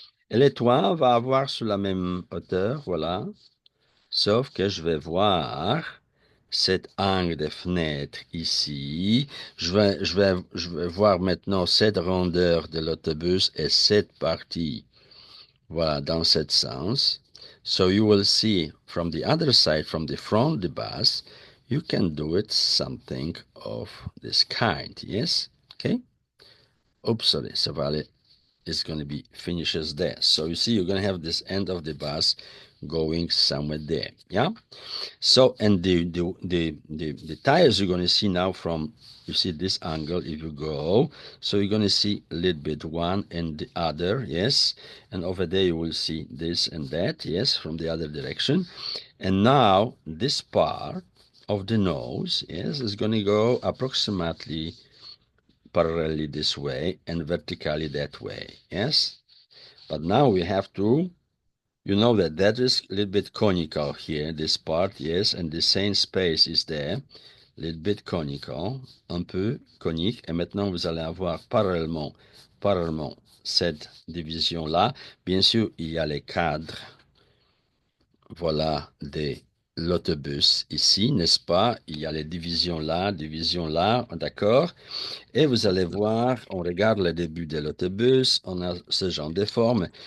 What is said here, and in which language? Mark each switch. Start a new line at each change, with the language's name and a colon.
French: Et les toits va avoir sur la même hauteur, voilà. Sauf que je vais voir cet angle de fenêtre ici. Je vais voir maintenant cette rondeur de l'autobus et cette partie, voilà, dans ce sens.
English: So you will see from the other side, from the front, the bus, you can do it something of this kind. Yes? Okay? Oops, sorry.
French: Ça va aller.
English: It's going to be finishes there. So you see, you're going to have this end of the bus going somewhere there. Yeah? So, and the tires you're going to see now from, you see this angle, if you go, so you're going to see a little bit one and the other, yes. And over there you will see this and that, yes, from the other direction. And now this part of the nose, yes, is going to go approximately parallelly this way and vertically that way, yes. But now we have to, you know that that is a little bit conical here, this part, yes, and the same space is there, a little bit conical,
French: un peu conique. Et maintenant, vous allez avoir parallèlement cette division-là. Bien sûr, il y a les cadres, voilà, de l'autobus ici, n'est-ce pas? Il y a les divisions là, d'accord? Et vous allez voir, on regarde le début de l'autobus, on a ce genre de forme.